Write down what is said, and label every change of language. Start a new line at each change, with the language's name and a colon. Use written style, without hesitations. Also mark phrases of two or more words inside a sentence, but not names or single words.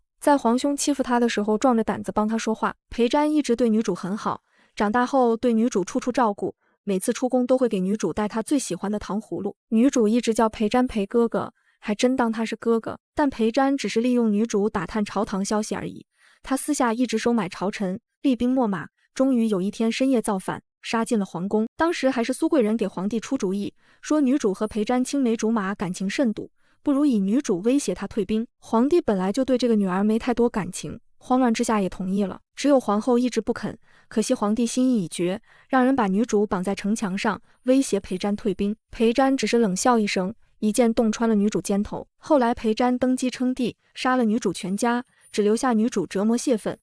Chinese: 在皇兄欺負他的時候，壯着膽子幫他說話。裴瞻一直對女主很好，長大後對女主處處照顧，每次出宮都会給女主带他最喜歡的糖葫蘆。女主一直叫裴瞻裴哥哥，還真當他是哥哥。但裴瞻只是利用女主打探朝堂消息而已，他私下一直收買朝臣，厲兵秣馬，終於有一天深夜造反，殺進了皇宮。當時還是蘇貴人給皇帝出主意，說女主和裴瞻青梅竹馬，感情甚篤，不如以女主威脅他退兵。皇帝本來就對這個女兒沒太多感情，慌亂之下也同意了。只有皇後一直不肯，可惜皇帝心意已決，讓人把女主綁在城牆上，威脅裴瞻退兵。裴瞻只是冷笑一聲，一劍洞穿了女主肩頭。後來裴瞻登基稱帝，殺了女主全家，只留下女主折磨泄憤。